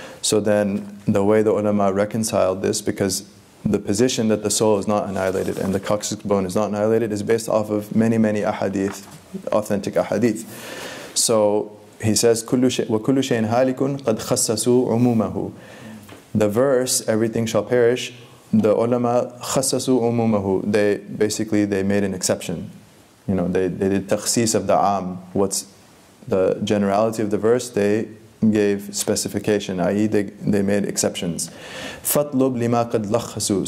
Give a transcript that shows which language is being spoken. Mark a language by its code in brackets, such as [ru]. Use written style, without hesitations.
[en] So then the way the ulama reconciled this, because the position that the soul is not annihilated and the coccyx bone is not annihilated is based off of many ahadith, authentic ahadith. So he says, [ar] وَكُلُّ شَيْءٍ هَالِكٌ قَدْ خَصَّصُوا عُمُومَهُ. [en] The verse, everything shall perish, the ulama khassasu umumahu, they made an exception. You know, they did takhsis of the am. What's the generality of the verse, they gave specification, i.e. they made exceptions. [ar] فَاطْلُبْ لِمَا قَدْ لَخَّسُوا.